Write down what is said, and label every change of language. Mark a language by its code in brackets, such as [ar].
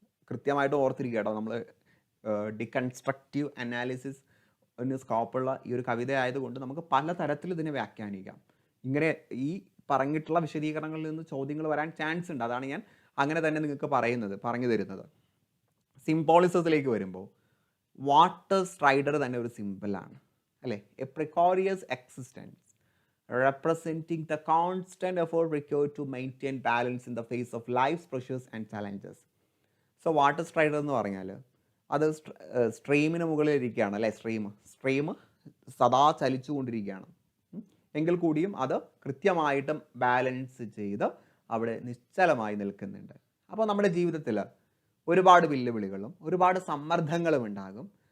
[ml] കൃത്യമായിട്ട് ഓർത്തിരിക്കുക കേട്ടോ, നമ്മൾ ഡികൺസ്ട്രക്റ്റീവ് അനാലിസിസ് സ്കോപ്പുള്ള ഈ ഒരു കവിത ആയതുകൊണ്ട് നമുക്ക് പലതരത്തിൽ ഇതിനെ വ്യാഖ്യാനിക്കാം. ഇങ്ങനെ ഈ പറഞ്ഞിട്ടുള്ള വിശദീകരണങ്ങളിൽ നിന്ന് ചോദ്യങ്ങൾ വരാൻ ചാൻസ് ഉണ്ട്. അതാണ് ഞാൻ അങ്ങനെ തന്നെ നിങ്ങൾക്ക് പറഞ്ഞു തരുന്നത്. സിംബോളിസത്തിലേക്ക് വരുമ്പോൾ വാട്ടർ സ്ട്രൈഡർ തന്നെ ഒരു സിമ്പിളാണ് അല്ലേ. [en] A precarious existence representing the constant effort required to maintain balance in the face of life's pressures and challenges. [ml] So water strider എന്ന് പറഞ്ഞാൽ അത് സ്ട്രീമിന് മുകളിൽ ഇരിക്കുകയാണ് അല്ലേ. സ്ട്രീം സദാ ചലിച്ചു കൊണ്ടിരിക്കുകയാണ്. എങ്കിൽ കൂടിയും അത് കൃത്യമായിട്ടും ബാലൻസ് ചെയ്ത് അവിടെ നിശ്ചലമായി നിൽക്കുന്നുണ്ട്. അപ്പോൾ നമ്മുടെ ജീവിതത്തിൽ ഒരുപാട് വെല്ലുവിളികളും ഒരുപാട് സമ്മർദ്ദങ്ങളും ഉണ്ടാകും.